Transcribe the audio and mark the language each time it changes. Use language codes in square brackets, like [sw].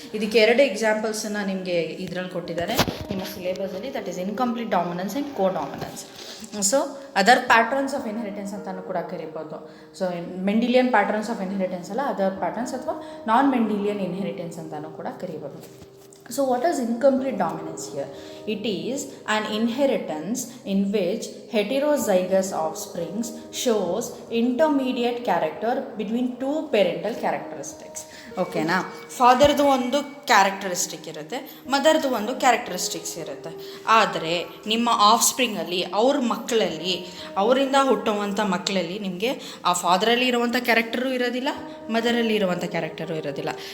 [kn] ಇದಕ್ಕೆ 2 ಎಕ್ಸಾಂಪಲ್ಸನ್ನು ನಿಮಗೆ ಇದರಲ್ಲಿ ಕೊಟ್ಟಿದ್ದಾರೆ ನಿಮ್ಮ ಸಿಲೆಬಸಲ್ಲಿ, [en] That is incomplete dominance and codominance. So other patterns of inheritance [kn] ಅಂತಲೂ ಕೂಡ ಕರಿಬೋದು. [en] so Mendelian patterns of inheritance [kn] ಅಲ್ಲ, [en] other patterns [kn] ಅಥವಾ [en] Non Mendelian inheritance ಅಂತಲೂ ಕೂಡ ಕರಿಬೋದು. So what is incomplete dominance here? It is an inheritance in which heterozygous offsprings shows intermediate character between 2 parental characteristics. [kn] ಓಕೆನಾ, ಫಾದರ್ದು ಒಂದು ಕ್ಯಾರೆಕ್ಟರಿಸ್ಟಿಕ್ ಇರುತ್ತೆ, ಮದರ್ದು ಒಂದು ಕ್ಯಾರೆಕ್ಟರಿಸ್ಟಿಕ್ಸ್ ಇರುತ್ತೆ. ಆದರೆ ನಿಮ್ಮ ಆಫ್ ಸ್ಪ್ರಿಂಗಲ್ಲಿ ಅವ್ರ ಮಕ್ಕಳಲ್ಲಿ, ಅವರಿಂದ ಹುಟ್ಟುವಂಥ ಮಕ್ಕಳಲ್ಲಿ ನಿಮಗೆ ಆ ಫಾದರಲ್ಲಿ ಇರುವಂಥ ಕ್ಯಾರೆಕ್ಟರು ಇರೋದಿಲ್ಲ, ಮದರಲ್ಲಿ ಇರುವಂಥ ಕ್ಯಾರೆಕ್ಟರು ಇರೋದಿಲ್ಲ.